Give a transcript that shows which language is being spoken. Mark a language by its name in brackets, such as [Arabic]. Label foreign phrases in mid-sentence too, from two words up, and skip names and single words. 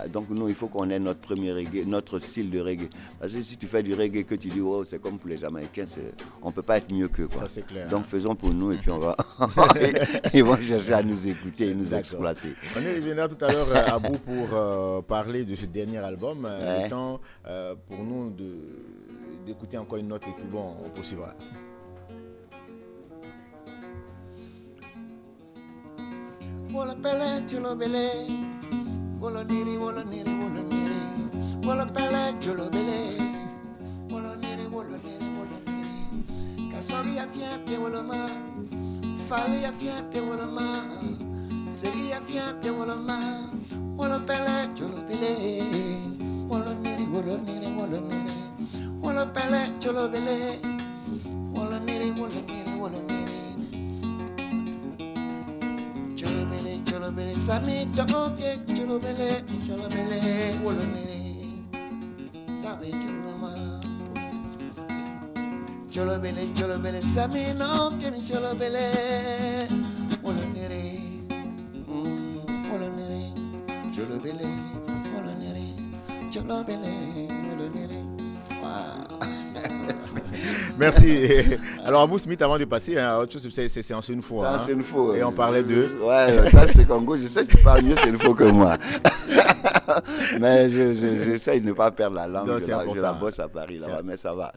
[French] Donc nous, il faut qu'on ait notre premier reggae, notre style de reggae. Parce que si tu fais du reggae que tu dis, oh, c'est comme pour les Jamaïcains, on ne peut pas être mieux qu'eux. Ça, c'est clair. Donc faisons pour nous et puis on va... Ils vont chercher à nous écouter et nous exploiter. On y reviendra tout à l'heure, Abou, pour parler de ce dernier album. Le temps pour nous d'écouter encore une note et puis bon, on poursuivra. [Cebaara Senoufo] Wala pele chulo bele, wala niri, wala niri, wala niri. Wala pele chulo bele, wala niri, wala niri, wala niri. Kasori a fien pe wala ma, fali a fien pe wala ma, seri a fien pe wala ma. Wala pele chulo bele, wala niri, wala niri, wala niri. Wala pele chulo bele, wala niri, wala niri, wala niri. Cholobele, sami chokopie, cholobele, wolonere, sabe choloma. Cholobele, sami no pieni cholobele, wolonere, wolonere, cholobele, wolonere. [French] Wow. Merci. Alors, Abou Smith, avant de passer, autre chose, c'est en Senfo. C'est en Senfo. Et on parlait de... Ouais, ça c'est Congo. Je sais que tu parles mieux Senfo que moi. Mais j'essaie de ne pas perdre la langue. Non, je la bosse à Paris, là-bas, mais ça va.